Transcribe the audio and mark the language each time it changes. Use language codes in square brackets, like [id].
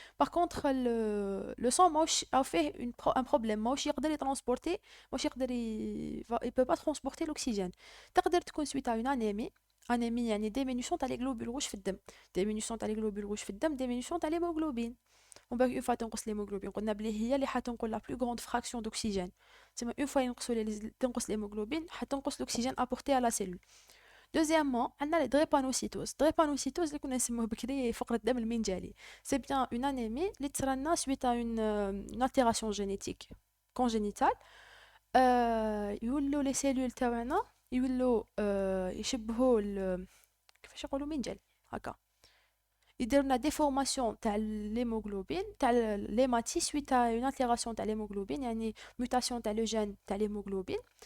[fr] Par contre, le sang a fait un problème. Il peut transporter, il peut pas transporter l'oxygène. [ar] تقدر تكون [fr] suite à une anémie. Anémie [ar] يعني [fr] diminution تاع les globules rouges [ar] في الدم. [fr] Diminution تاع les globules rouges [ar] في الدم, [fr] diminution تاع l'hémoglobine. On peut une fois [ar] تنقص [fr] l'hémoglobine. [ar] قلنا بلي هي اللي حتنقل [fr] la plus grande fraction d'oxygène. C'est une fois [ar] تنقص [fr] l'hémoglobine, [ar] حتنقص [fr] l'oxygène apporté à la cellule. Deuxièmement, on a les drépanocytoses. [ar] Drépanocytose, اللي كنا نسموه بكري فقر الدم المنجلي. [fr] C'est bien une anémie [ar] اللي تصرالنا [fr] suite à une altération génétique congénitale. [ar] يولوا les cellules تاعنا يولوا يشبهوا كيفاش يقولوا منجل هكا. يدير لنا ديفورماسيون [fr] تاع l'hémoglobine تاع l'hématite suite à une altération تاع l'hémoglobine [ar] يعني [fr] mutation تاع لو جين تاع l'hémoglobine.